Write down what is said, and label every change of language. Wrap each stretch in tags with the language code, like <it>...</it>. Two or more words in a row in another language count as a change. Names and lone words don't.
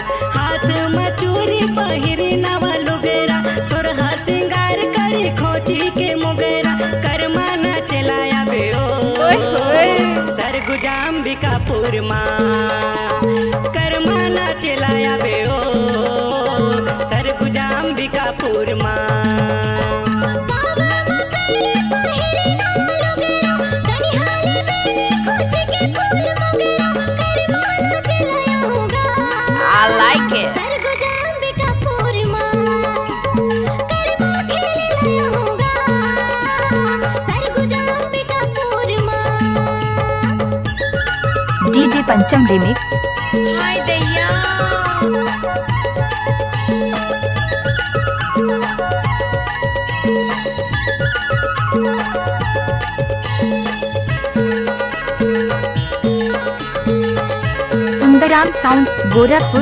<hne>हाथ में चूरी पहिरी नवा लुगेरा, सुरहा सिंगार करी खोची के मुगेरा। कर्मा न चलाया बेओ सरगुजा अंबिकापुर माँ, कर्मा न चलाया बेओ सरगुजा अंबिकापुर माँ।</hne> <en>I like it.</en> <hne>सरगुजा अंबिकापुर माँ, कर्मा खेले लाया होगा सरगुजा अंबिकापुर माँ।</hne> <en>DJ Pancham Remix.</en> <bho>हाय दैया सुंदराम साउंड गोरखपुर।</bho>